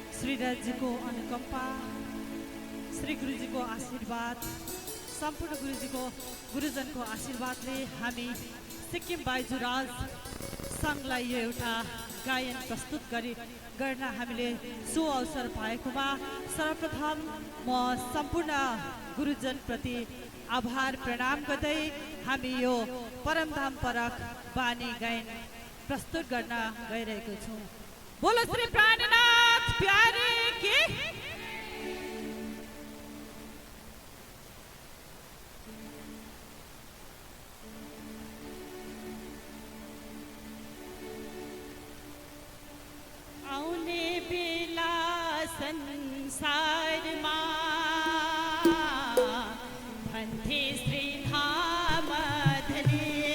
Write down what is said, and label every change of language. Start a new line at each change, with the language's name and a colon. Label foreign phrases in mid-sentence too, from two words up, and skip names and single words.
Nepali: गुरुराज को अनुकंपा, श्री गुरुजी को आशीर्वाद, संपूर्ण गुरुजी को गुरुजन को आशीर्वादले हामी सिक्किम बाइजुराज संघलाई यो एउटा गायन प्रस्तुत गर्न हामीले सो अवसर पाएकोमा सर्वप्रथम म सम्पूर्ण गुरुजन प्रति आभार प्रणाम गर्दै हामी यो परमधाम परक बानी गायन प्रस्तुत गर्न गइरहेको छौं।
Hindi: बोलो श्री प्राणनाथ प्यारे की।
Nepali: आउने बेला संसारमा भन्थे श्री धाम धनी,